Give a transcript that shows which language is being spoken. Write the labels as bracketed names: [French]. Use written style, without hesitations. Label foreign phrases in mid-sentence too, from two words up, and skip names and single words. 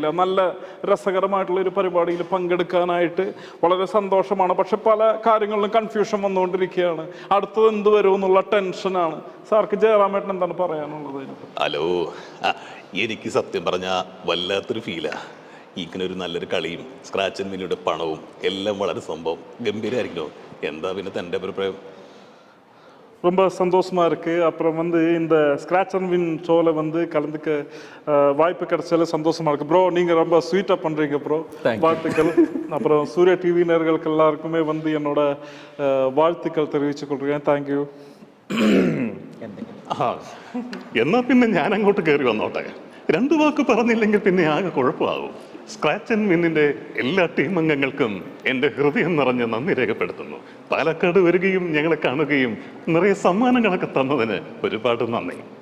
[Malayalam] നല്ല രസകരമായിട്ടുള്ളൊരു പരിപാടിയിൽ പങ്കെടുക്കാനായിട്ട് വളരെ സന്തോഷമാണ്, പക്ഷെ പല കാര്യങ്ങളിലും കൺഫ്യൂഷൻ വന്നുകൊണ്ടിരിക്കുകയാണ്. അടുത്തത് എന്ത് വരും എന്നുള്ള ടെൻഷനാണ്. സാർക്ക് ജയറാമേട്ടൻ എന്താണ് പറയാനുള്ളത്? ഹലോ, എനിക്ക് സത്യം പറഞ്ഞ വല്ലാത്തൊരു ഫീലാ. ഇങ്ങനെ ഒരു നല്ലൊരു കളിയും സ്ക്രാച്ച് ആൻഡ് വിന്നിയുടെ പണവും എല്ലാം വളരെ സംഭവം ഗംഭീരമായിരിക്കണോ? എന്താ പിന്നെ തൻ്റെ അഭിപ്രായം? [Tamil] ரொம்ப சந்தோஷமா இருக்கு. அப்புறம் இந்த ஸ்க்ராட்ச் அண்ட் வின் ஷோவில் கலந்துக்க வாய்ப்பு கிடைச்சால சந்தோஷமா இருக்கு ப்ரோ. நீங்க ரொம்ப ஸ்வீட்டா பண்றீங்க ப்ரோ, வாழ்த்துக்கள். அப்புறம் சூர்யா டிவி நேயர்களுக்கு எல்லாருக்குமே என்னோட வாழ்த்துக்கள் தெரிவித்துக் கொள்கிறேன். தேங்க்யூ. [Malayalam] ആ എന്നാ പിന്നെ ഞാൻ അങ്ങോട്ട് കയറി വന്നോട്ടെ. 2 വാക്ക് പറഞ്ഞില്ലെങ്കിൽ പിന്നെ ആകെ കുഴപ്പമാകും. സ്ക്രാച്ച് ആൻഡ് വിന്നിന്റെ എല്ലാ ടീം അംഗങ്ങൾക്കും എൻ്റെ ഹൃദയം നിറഞ്ഞ നന്ദി രേഖപ്പെടുത്തുന്നു. പാലക്കാട് വരികയും ഞങ്ങളെ കാണുകയും നിറയെ സമ്മാനങ്ങളൊക്കെ തന്നതിന് ഒരുപാട് നന്ദി.